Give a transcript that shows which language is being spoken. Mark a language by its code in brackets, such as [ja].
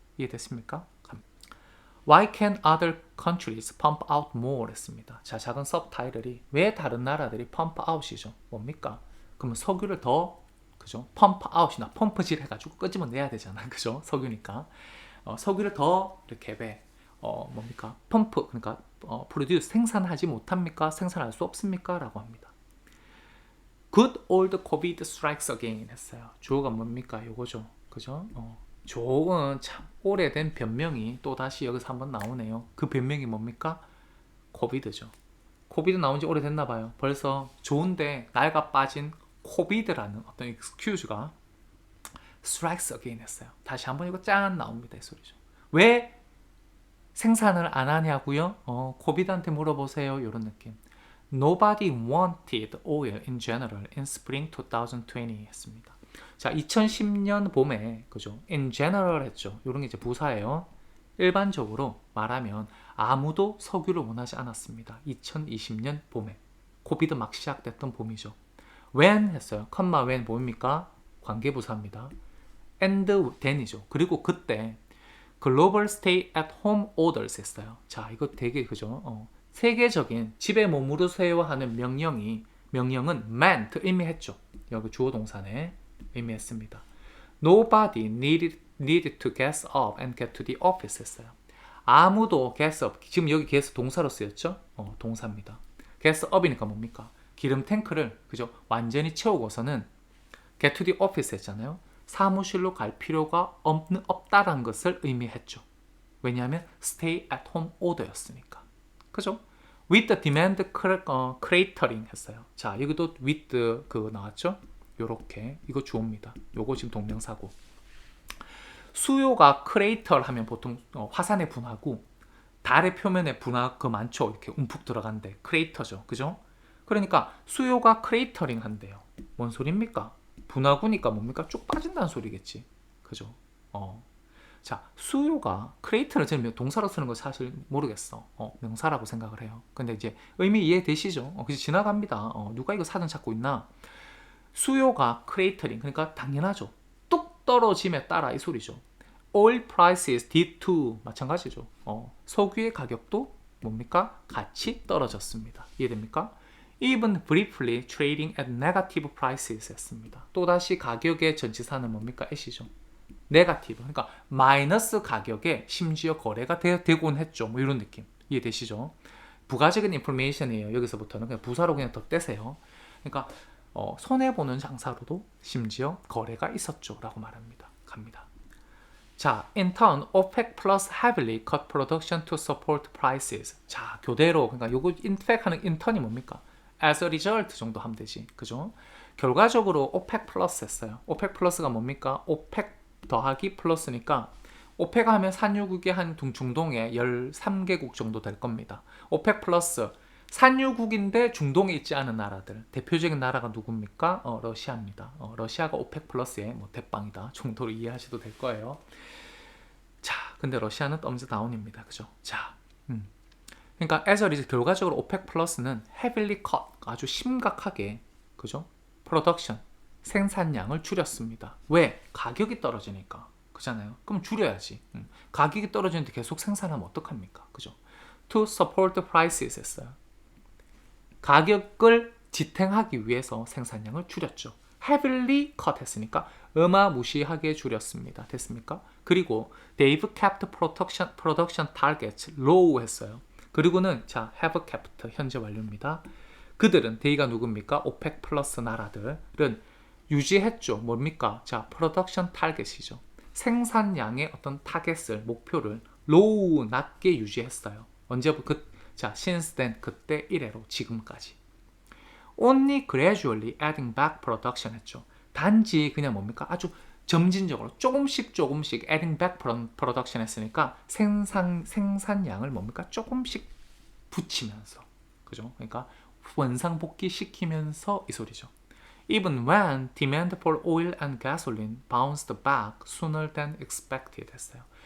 [ko] 이해됐습니까? [en] Why can other countries pump out more? [ko] 했습니다. 자, 작은 서브타이틀이 왜 다른 나라들이 [en] pump out [ko] 이죠? 뭡니까? 그러면 석유를 더 그죠? [en] pump out [ko] 이나 펌프질 해가지고 끄집어내야 되잖아. 그죠? 석유니까. 석유를 더 이렇게 뭡니까? 펌프, 그러니까 [en] produce, [ko] 생산하지 못합니까? 생산할 수 없습니까? 라고 합니다. [en] Good old COVID strikes again [ko] 했어요. 주어가 뭡니까? 요거죠. 그죠? 좋은 참 오래된 변명이 또 다시 여기서 한번 나오네요. 그 변명이 뭡니까? 코비드죠. 코비드 나온 지 오래됐나 봐요. 벌써 좋은데 낡아 빠진 코비드라는 어떤 익스큐즈가 [en] strikes again [ko] 했어요. 다시 한번 이거 짠 나옵니다. 이 소리죠. 왜 생산을 안 하냐고요? 코비드한테 물어보세요. 이런 느낌. [en] Nobody wanted oil in general in spring 2020 [ko] 했습니다. 자, 2010년 봄에 그죠? [en] In general [ko] 했죠. 이런 게 이제 부사예요. 일반적으로 말하면 아무도 석유를 원하지 않았습니다. 2020년 봄에. 코비드 막 시작됐던 봄이죠. When 했어요. 컴마 when 뭡니까? 관계부사입니다. [en] And then이죠. [ko] 그리고 그때 글로벌 [en] stay at home orders [ko] 했어요. 자, 이거 되게 그죠? 세계적인 집에 머무르세요 하는 명령은 [en] meant [ko] 의미했죠. 여기 주어 동사네 의미했습니다. [en] Nobody needed to get up and get to the office [ko] 했어요. 아무도 [en] get up, [ko] 지금 여기 get 동사로 쓰였죠? 동사입니다. [en] get up [ko] 이니까 뭡니까? 기름 탱크를 그죠? 완전히 채우고서는 [en] get to the office [ko] 했잖아요. 사무실로 갈 필요가 없다는 것을 의미했죠. 왜냐하면 [en] stay at home order [ko] 였으니까. 그죠? [en] with the demand cratering [ko] 했어요. 자, 여기도 with 그거 나왔죠? 요렇게 이거 주어입니다. 요거 지금 동명사고. 수요가 crater 하면 보통 화산의 분화고 달의 표면에 분화 그 많죠. 이렇게 움푹 들어간데 crater죠. 그죠? 그러니까 수요가 [en] cratering [ko] 한대요. 뭔 소리입니까? 분화구니까 뭡니까? 쭉 빠진다는 소리겠지. 그죠? 자, 수요가 크레이터를 저는 동사로 쓰는 거 사실 모르겠어. 명사라고 생각을 해요. 근데 이제 의미 이해되시죠? 그래서 지나갑니다. 누가 이거 사전 찾고 있나? 수요가 크레이터링, 그러니까 당연하죠. 뚝 떨어짐에 따라 이 소리죠. [en] Oil prices did to [ko] 마찬가지죠. 석유의 가격도 뭡니까? 같이 떨어졌습니다. 이해됩니까? [en] Even briefly trading at negative prices [ko] 했습니다. 또다시 가격의 전치사는 뭡니까? at이죠. 네거티브, 그러니까 마이너스 가격에 심지어 거래가 되곤 했죠. 뭐 이런 느낌 이해되시죠? 부가적인 인포메이션이에요. 여기서부터는 그냥 부사로 그냥 더 떼세요. 그러니까 손해보는 장사로도 심지어 거래가 있었죠 라고 말합니다. 갑니다. [en] 자, in turn, OPEC plus heavily cut production to support prices. [ko] 자, 교대로, 그러니까 요거 in fact 하는 intern이 뭡니까? [en] as a result [ko] 정도 하면 되지. 그죠? 결과적으로 OPEC 플러스 했어요. OPEC 플러스가 뭡니까? OPEC 더하기 플러스니까 OPEC 하면 산유국의 한 중동의 13개국 정도 될 겁니다. OPEC 플러스 산유국인데 중동에 있지 않은 나라들. 대표적인 나라가 누굽니까? 러시아입니다. 러시아가 OPEC 플러스의 뭐 대빵이다 정도로 이해하셔도 될 거예요. 자, 근데 러시아는 덤즈 다운입니다. 그죠? 자, 그러니까 [en] as a result [ko] 결과적으로 OPEC 플러스는 [en] heavily cut [ko] 아주 심각하게 그죠? [en] production [ko] 생산량을 줄였습니다. 왜? 가격이 떨어지니까. 그잖아요. 그럼 줄여야지. 가격이 떨어지는데 계속 생산하면 어떡합니까? 그죠? [en] To support the prices [ko] 했어요. 가격을 지탱하기 위해서 생산량을 줄였죠. [en] heavily cut [ko] 했으니까 어마무시하게 줄였습니다. 됐습니까? [en] 그리고 they've kept production targets low [ko] 했어요. 그리고는 자, [en] have kept [ko] 현재 완료입니다. 그들은 they가 누굽니까? OPEC 플러스 나라들은 유지했죠. 뭡니까? 자, 프로덕션 타겟이죠. 생산량의 어떤 타겟을, 목표를 [en] low, [ko] 낮게 유지했어요. 언제부터? 자, [en] since then, [ko] 그때 이래로 지금까지. [en] Only gradually adding back production [ko] 했죠. 단지 그냥 뭡니까? 아주 점진적으로 조금씩 [en] adding back production [ko] 했으니까 생산량을 뭡니까? 조금씩 붙이면서. 그죠? 그러니까 원상복귀 시키면서 이 소리죠. [en] Even when demand for oil and gasoline bounced back sooner than expected [ko] 했어요.